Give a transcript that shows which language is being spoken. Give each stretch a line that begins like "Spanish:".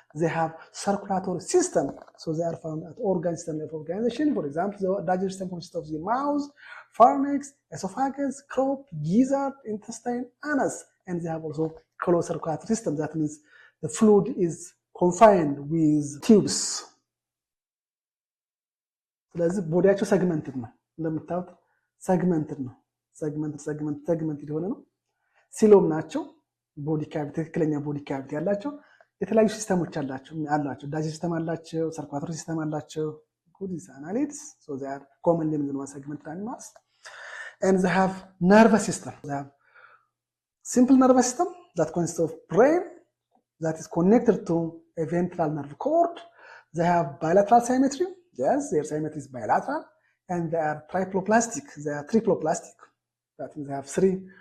English: They have circulatory system. So they are found at organ system level of organization. For example, the digestive system consists of the mouth, pharynx, esophagus, crop, gizzard, intestine, anus, and they have also closed circulatory system. That means the fluid is confined with tubes.
Amharic: ስለዚህ ቦዲያቸው ሰግመንትድ ነው። እንደምታዩት ሰግመንትድ ነው። ሰግመንትድ የሆነ ነው። ሲሎም ናቸው። ቦዲ ካቪቲ፣ ትክክለኛ ቦዲ ካቪቲ ያላቸው የተለያዩ ሲስተሞች አላቸው። ዳይጀስቲቭ ሲስተም አላቸው፣ ሰርኩላቶሪ ሲስተም አላቸው።
English: good is annelids, so they are commonly known as segmented animals. And they have nervous system. They have simple nervous system that consists of brain that is connected to a ventral nerve cord. They have bilateral symmetry. Yes, their symmetry is bilateral. And they are triploplastic. They are triploplastic. That means they have 3